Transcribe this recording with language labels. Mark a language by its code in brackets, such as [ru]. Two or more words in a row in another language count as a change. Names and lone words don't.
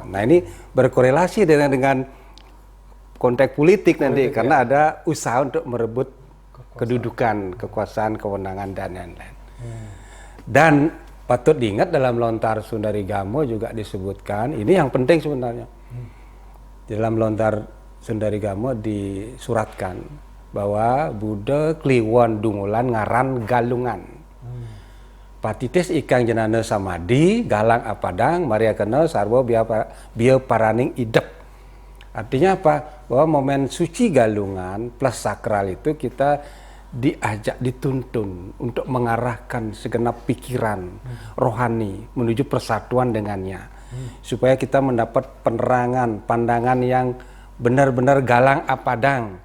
[id] Nah, ini berkorelasi dengan konteks politik nanti, karena ada usaha untuk merebut kedudukan, kekuasaan, kewenangan, dan lain-lain. Dan patut diingat dalam lontar Sundarigamo juga disebutkan, ini yang penting sebenarnya. Dalam lontar Sundarigamo disuratkan bahwa Buddha Kliwon Dungulan ngaran Galungan. [kaw] Patitis ikang jenana samadi, galang apadang, Maria kena sarwa biar paraning idep. [id] Artinya apa? Bahwa momen suci Galungan plus sakral itu kita diajak, dituntun untuk mengarahkan segenap pikiran rohani menuju persatuan dengannya. Supaya kita mendapat penerangan, pandangan yang benar-benar [kaw] galang apadang.